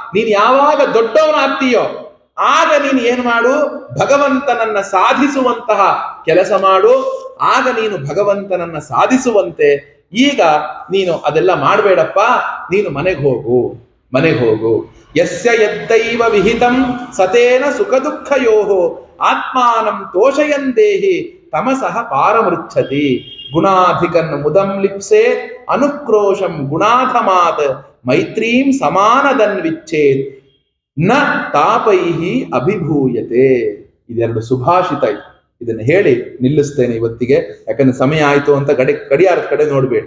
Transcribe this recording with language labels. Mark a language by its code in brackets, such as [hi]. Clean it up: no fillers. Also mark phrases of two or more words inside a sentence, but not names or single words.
[kn] ನೀನ್ ಯಾವಾಗ ದೊಡ್ಡವನಾಗ್ತೀಯೋ ಆಗ ನೀನು ಏನು ಮಾಡು, ಭಗವಂತನನ್ನ ಸಾಧಿಸುವಂತಹ ಕೆಲಸ ಮಾಡು. ಆಗ ನೀನು ಭಗವಂತನನ್ನ ಸಾಧಿಸುವಂತೆ. ಈಗ ನೀನು ಅದೆಲ್ಲ ಮಾಡಬೇಡಪ್ಪ, ನೀನು ಮನೆಗೆ ಹೋಗು. [sa] ಯಸ್ಯ ಯದ್ದೈವ ವಿಹಿತಂ ಸತೇನ ಸುಖ ದುಃಖಯೋಹೋ ಆತ್ಮಾನಂ ತೋಷಯನ್ ದೇಹಿ ತಮಸಃ ಪಾರಮೃಚ್ಛತಿ. ಗುಣಾಧಿಕನ್ ಮುದಂ ಲಿಪ್ಸೆ ಅನುಕ್ರೋಶಂ ಗುಣಾಧಮಾತ್ ಮೈತ್ರೀಂ ಸಮಾನದನ್ವಿಚ್ಛೇತ್ ನ ತಾಪೈಹಿ ಅಭಿಭೂಯತೆ. [kn] ಇದೆರಡು ಸುಭಾಷಿತ. ಇದನ್ನು ಹೇಳಿ ನಿಲ್ಲಿಸ್ತೇನೆ ಇವತ್ತಿಗೆ, ಯಾಕಂದ್ರೆ ಸಮಯ ಆಯ್ತು ಅಂತ ಗಡಿಯಾರದ ಕಡೆ ನೋಡ್ಬೇಡಿ.